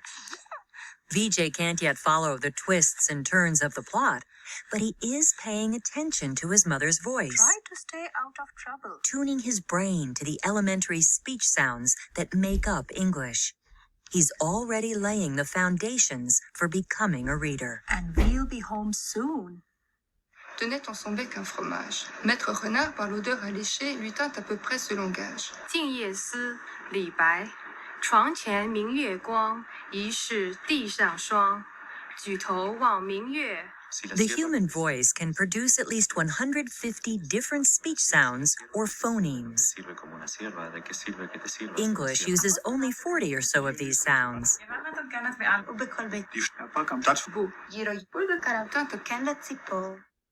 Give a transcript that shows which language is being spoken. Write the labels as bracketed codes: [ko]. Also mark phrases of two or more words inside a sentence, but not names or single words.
[en] Vijay can't yet follow the twists and turns of the plot, but he is paying attention to his mother's voice, Try to stay out of trouble. tuning his brain to the elementary speech sounds that make up English. He's already laying the foundations for becoming a reader. And we'll be home soon. [fr] Tenait dans son bec un fromage. Maître Renard, par l'odeur alléchée, lui tint à peu près ce langage. [zh] 静夜思，李白。床前明月光，疑是地上霜。举头望明月。 [en] The human voice can produce at least 150 different speech sounds or phonemes. English uses only 40 or so of these sounds. Tint